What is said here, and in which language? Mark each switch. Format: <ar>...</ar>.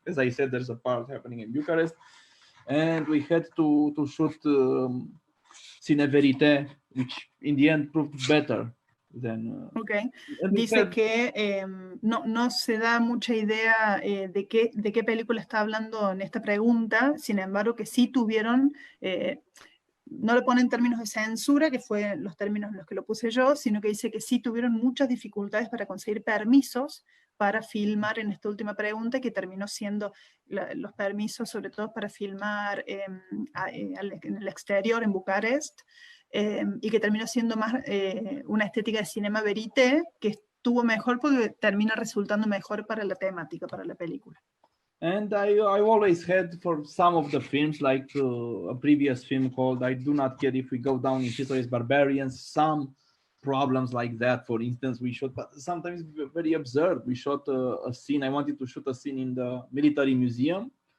<en>As I said, there's a part happening in Bucharest, and we had to shoot Cine Verite, which in the end proved better. Okay.</en> <es>Dice que no se da mucha idea de qué película está hablando en esta pregunta, sin embargo que sí tuvieron, no lo pone en términos de censura, que fue los términos en los que lo puse yo, sino que dice que sí tuvieron muchas dificultades para conseguir permisos para filmar en esta última pregunta, que terminó siendo los permisos sobre todo para filmar en el exterior, en Bucarest, y que terminó siendo más una estética de cinema verité, que estuvo mejor porque termina resultando mejor para la temática, para la película.</es> <en>And I always had, for some of the films, like a previous film called I Do Not Care If We Go Down in History as Barbarians, some problems like that. For instance, we shot, but sometimes very absurd. We shot a scene, I wanted to shoot a scene in the military museum.</en>